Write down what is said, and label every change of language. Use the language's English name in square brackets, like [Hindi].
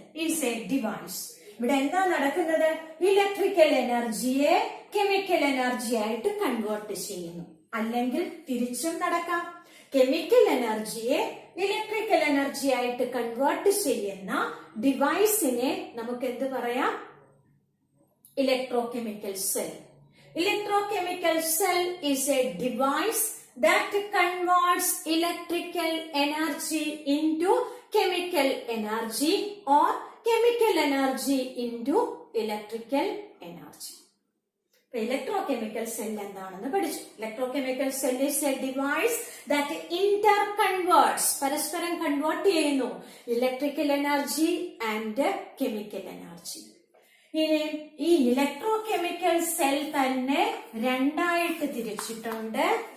[English] Is a device. [Malayalam] ഇവിടെ എന്താ നടക്കുന്നത്? ഇലക്ട്രിക്കൽ എനർജിയെ കെമിക്കൽ എനർജി ആയിട്ട് കൺവേർട്ട് ചെയ്യുന്നു. അല്ലെങ്കിൽ തിരിച്ചും നടക്കാം. കെമിക്കൽ എനർജിയെ ഇലക്ട്രിക്കൽ എനർജി ആയിട്ട് കൺവേർട്ട് ചെയ്യുന്ന ഡിവൈസിനെ നമുക്ക് എന്ത് പറയാം? Electro chemical cell. [English] Electrochemical cell is a device that converts electrical energy into chemical energy or chemical energy into electrical energy. Electrochemical cell [Malayalam] എന്താണെന്ന് പഠിച്ചു. [English] Electrochemical cell is a device that interconverts, [Malayalam] പരസ്പരം convert ചെയ്യുന്നു [English] Electrical energy and chemical energy. [Malayalam] ഇനി ഈ electro chemical cell തന്നെ രണ്ടായിട്ട് തിരിച്ചിട്ടുണ്ട്.